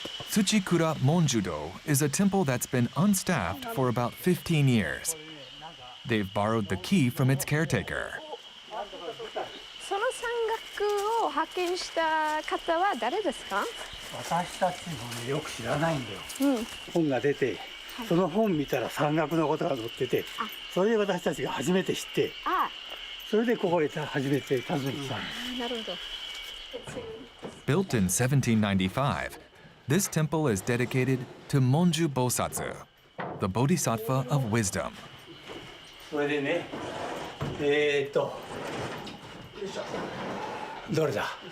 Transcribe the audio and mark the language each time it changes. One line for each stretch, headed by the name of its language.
English: Tsuchikura Monjudo is a temple that's been unstaffed for about 15 years. They've borrowed the key from its caretaker.
Japanese: その山岳を発見した方は誰ですか？私たちもね、よく知らないんだよ。本が出て、その本見たら山岳のことが載ってて、それで私たちが初めて知って、それでここへ初めて訪ねてきたんです。なるほど。
English: Built in 1795, this temple is dedicated to Monju Bosatsu, the bodhisattva of wisdom.
Japanese: それでね、どれだ？